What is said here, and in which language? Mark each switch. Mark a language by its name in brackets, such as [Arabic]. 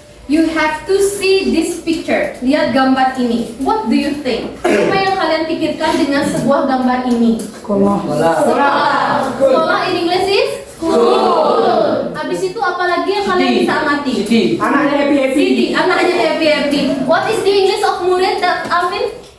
[English] You have to see this picture. [Indonesian] Lihat gambar ini. [English] What do you think? [Indonesian] Apa yang kalian pikirkan dengan sebuah gambar ini? Sekolah. Sekolah. [English] Sekolah in English is school. [Indonesian] Habis itu apa lagi yang kalian bisa amati? Anaknya happy. City. Anaknya happy. [English] What is the English of murid that Alvin?